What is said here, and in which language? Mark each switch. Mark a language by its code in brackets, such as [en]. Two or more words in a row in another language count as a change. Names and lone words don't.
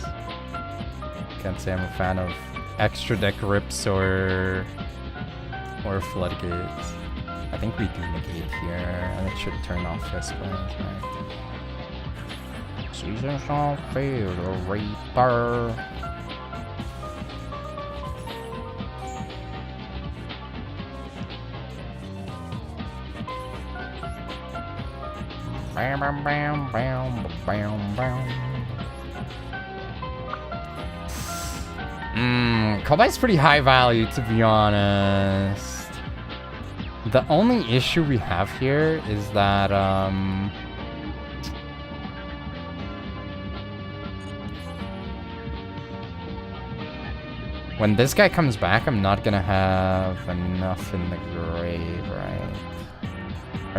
[en] Can't say I'm a fan of extra deck rips or floodgates. I think we do negate here, and it should turn off this way, right? Seasons don't fear the Reaper. Bam, bam, bam, bam, bam, bam. Kobay's pretty high value, to be honest. The only issue we have here is that, when this guy comes back, I'm not gonna have enough in the grave, right?